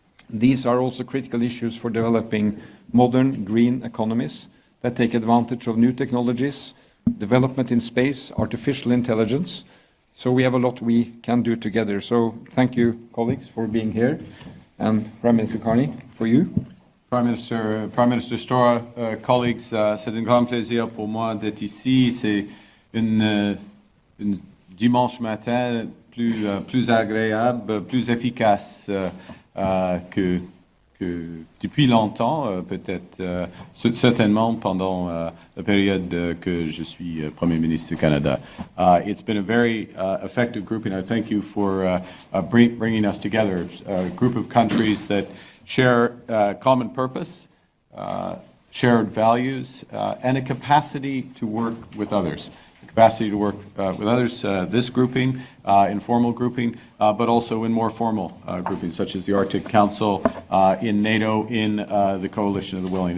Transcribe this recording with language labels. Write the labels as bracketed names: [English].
[English] These are also critical issues for developing modern green economies that take advantage of new technologies, development in space, artificial intelligence. So we have a lot we can do together. So thank you, colleagues, for being here. And Prime Minister Carney, for you. Prime Minister Stora, colleagues, [French] c'est un grand plaisir pour moi d'être ici. C'est une dimanche matin plus agréable, plus efficace que depuis longtemps, peut-être certainement pendant la période que je suis Premier ministre du Canada. [English] It's been a very effective grouping. I thank you for bringing us together, a group of countries that share common purpose, shared values, and a capacity to work with others. Capacity to work with others, this grouping, informal grouping, but also in more formal groupings, such as the Arctic Council, in NATO, in the Coalition of the Willing.